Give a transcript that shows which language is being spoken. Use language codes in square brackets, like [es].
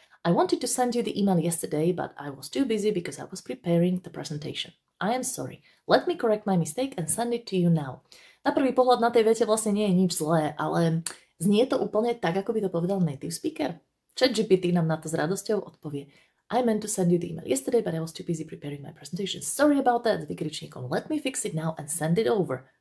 [en] I wanted to send you the email yesterday, but I was too busy because I was preparing the presentation. I am sorry. Let me correct my mistake and send it to you now. [sk] Na prvý pohľad na tej vete vlastne nie je nič zlé, ale znie to úplne tak, ako by to povedal native speaker. ChatGPT nám na to s radosťou odpovie. [en] I meant to send you the email yesterday, but I was too busy preparing my presentation. Sorry about that, [sk] s vykričníkom. [en] Let me fix it now and send it over.